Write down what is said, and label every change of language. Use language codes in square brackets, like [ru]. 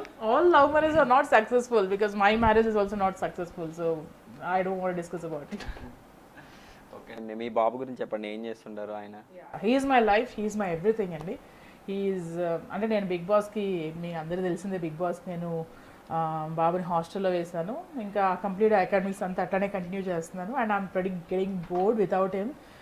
[en] All love marriages are not successful because my marriage is also not successful. So I don't want to discuss about it. [te] Okay అండి, మీ బాబు గురించి చెప్పండి, ఏం చేస్తుంటారు ఆయన? [en] He is my life, he is my everything [te] అండి. [en] He is [te] అంటే నేను big బాస్కి, మీ అందరికీ తెలిసిందే బిగ్ బాస్కి నేను బాబుని హాస్టల్లో వేశాను. ఇంకా కంప్లీట్ అకాడమిక్స్ అంతా అట్లానే కంటిన్యూ చేస్తున్నాను. [en] And I'm pretty getting bored without him.